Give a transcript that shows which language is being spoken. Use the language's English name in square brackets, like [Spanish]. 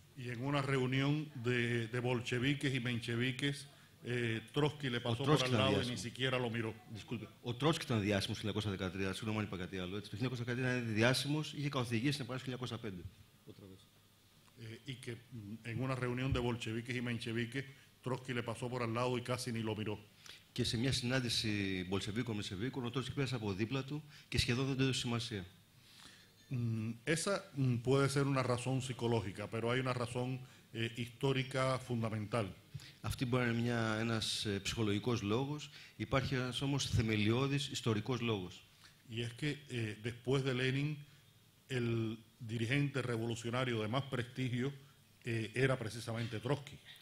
[Spanish] Y en una reunión de bolcheviques y mencheviques, Trotsky le pasó por al lado y ni siquiera lo miró. [Greek] Ο Τρότσκι ήταν διάσημος το 1913, συγγνώμη αν είπα κάτι άλλο. Το 1913 ήταν διάσημος, είχε καθοδηγήσει την Επανάσταση του 1905. [Spanish] Y que en una reunión de bolcheviques y mencheviques, Trotsky le pasó por al lado y casi ni lo miró. [Greek] Και σε μια συνάντηση Μπολσεβίκων-Μενσεβίκων, ο Τρότσκι πέρασε από δίπλα του και σχεδόν δεν του έδωσε σημασία. [Spanish] Esa puede ser una razón psicológica, pero hay una razón histórica fundamental. [Greek] Αυτή μπορεί να είναι ένας ψυχολογικός λόγος, υπάρχει ένας όμως θεμελιώδης ιστορικός λόγος. [Spanish] Y es que después de Lenin, el dirigente revolucionario de más prestigio era precisamente Trotsky.